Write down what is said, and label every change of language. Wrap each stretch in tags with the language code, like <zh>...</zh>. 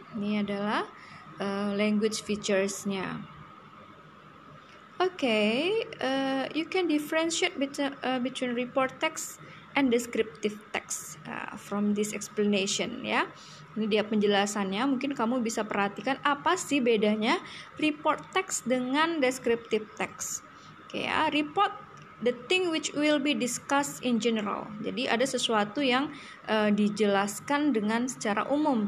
<id>Ini adalah language features-nya.</id> <en>Okay, you can differentiate between report text and descriptive text from this explanation ya.</en> <id>Ini dia penjelasannya. Mungkin kamu bisa perhatikan apa sih bedanya report text dengan descriptive text. Oke ya, report</id> <en>the thing which will be discussed in general.</en> <id>Jadi ada sesuatu yang dijelaskan dengan secara umum.</id>